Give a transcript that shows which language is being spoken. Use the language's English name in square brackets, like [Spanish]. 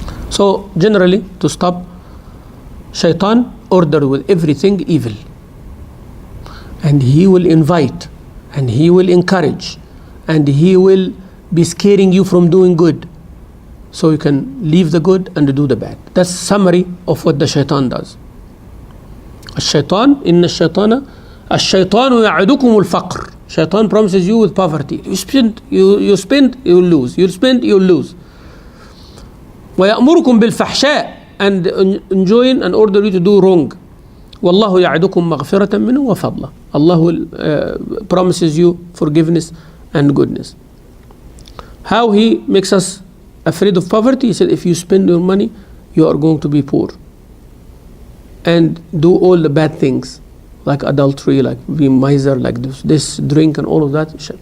[English] So generally, to stop shaitan, order with everything evil. And he will invite, and he will encourage, and he will be scaring you from doing good. So you can leave the good and do the bad. That's summary of what the shaitan does. [Arabic] الشيطان إن الشيطان يعدكم الفقر. [English] Shaitan promises you with poverty. You spend, you will lose. You spend, you will lose. ويأمركم بالفحشاء, and enjoin and order you to do wrong. [Arabic] والله يعدكم مغفرة منه وفضله. [English] Allah will promises you forgiveness and goodness. How he makes us afraid of poverty? He said, if you spend your money, you are going to be poor. And do all the bad things, like adultery, like be miser, like this drink and all of that.